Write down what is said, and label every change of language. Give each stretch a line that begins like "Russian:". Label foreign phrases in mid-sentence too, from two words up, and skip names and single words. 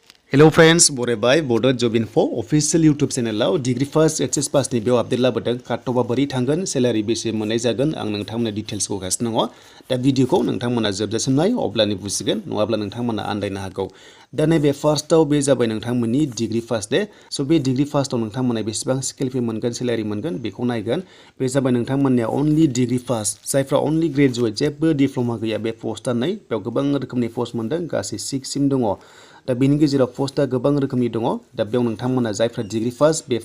English: Hello friends,
Bodo: बरायबाय Bodo Job Info official YouTube channel
English: degree first HS pass
Bodo: नि बेयाव आपडेट लाबोदों काटअफआ बोरै थांगोन सैलारि बेसे मोननाय जागोन आं नोंथांमोननो डिटेल्स होगासिनो दङ दा भिडिअखौ नोंथांमोना जोबजासिम नाय अब्लानो बुजिगोन नङाब्ला नोंथांमोना आन्दायनो हागौ दा नैबे फार्स्टआव बे जाबाय नोंथांमोननि
English: degree first
Bodo: दे स' बे डिग्री फार्स्टआव नोंथांमोना बेसेबां
English: scale pay
Bodo: मोनगोन सैलारि मोनगोन बेखौ नायगोन बे जाबाय नोंथांमोननिया
English: only degree first
Bodo: जायफ्रा
English: only graduate
Bodo: जेबो डिप्ल'मा गैया बे पस्टआ नै बेयाव गोबां रोखोमनि पस्ट मोनदों गासै 6 सिम दङ दा बेनि गेजेराव पस्टआ गोबां रोखोमनि दङ दा बेयाव नोंथांमोना जायफ्रा
English: degree first
Bodo: बे